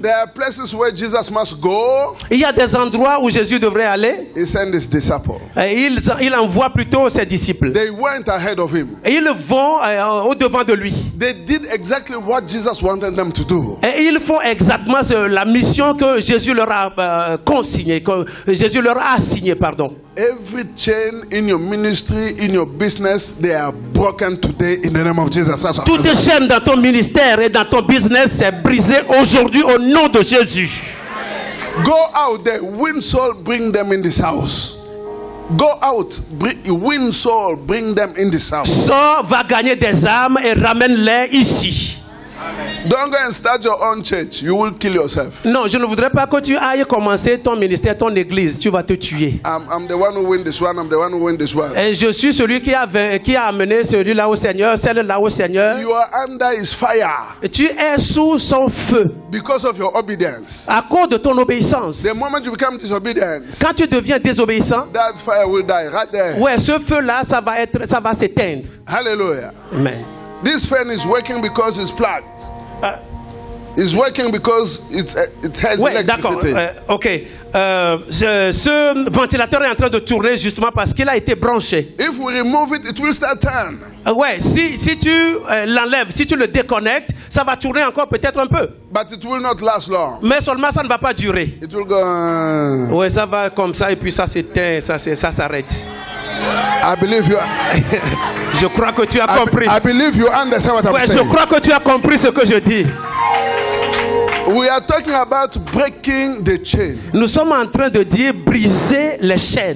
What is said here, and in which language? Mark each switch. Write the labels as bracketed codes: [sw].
[en] There are places where Jesus must go. [fr] Il y a des endroits où Jésus devrait aller. [en] He sent his disciples. [fr] Et il envoie plutôt ses disciples. [en] They went ahead of him. [fr] Et ils vont au devant de lui. [en] They did exactly what Jesus wanted them to do. [fr] Et ils font exactement la mission que Jésus leur a consignée, que Jésus leur a assignée, pardon. [en] Every chain in your ministry, in your business, they are broken today in the name of Jesus. [fr] Toutes les chaînes dans ton ministère et dans ton business c'est brisé aujourd'hui au nom de Jésus. [en] Go out there, win soul, bring them in this house. Go out, win soul, bring them in this house. [fr] Sors, va gagner des âmes et ramène-les ici. [en] Don't go and start your own church. You will kill yourself. [fr] Non, je ne voudrais pas que tu ailles commencer ton ministère, ton église. Tu vas te tuer. [en] I'm the one who win this one. I'm the one who win this one. [fr] Et je suis celui qui a amené celui-là au Seigneur, celle-là au Seigneur. [en] You are under his fire. [fr] Et tu es sous son feu. [en] Because of your obedience. [fr] À cause de ton obéissance. [en] The moment you become disobedient, [fr] quand tu deviens désobéissant, [en] that fire will die right there. [fr] Ouais, ce feu-là, ça va s'éteindre. Hallelujah. Amen. [en] This fan is working because it's plugged. It's working because it has electricity. Ok. [fr] Ce ventilateur est en train de tourner justement parce qu'il a été branché. [en] If we remove it, it will start turn. [fr] Ouais, si tu l'enlèves, si tu le déconnectes, ça va tourner encore peut-être un peu. [en] But it will not last long. [fr] Mais seulement ça ne va pas durer. [en] It will go. [fr] Ouais, ça va comme ça et puis ça s'éteint, ça s'arrête. [en] I believe you. [fr] Je crois que tu as compris. [en] I believe you understand what I'm saying. [fr] Je crois que tu as compris ce que je dis. [en] We are talking about breaking the chain. [fr] Nous sommes en train de dire briser les chaînes.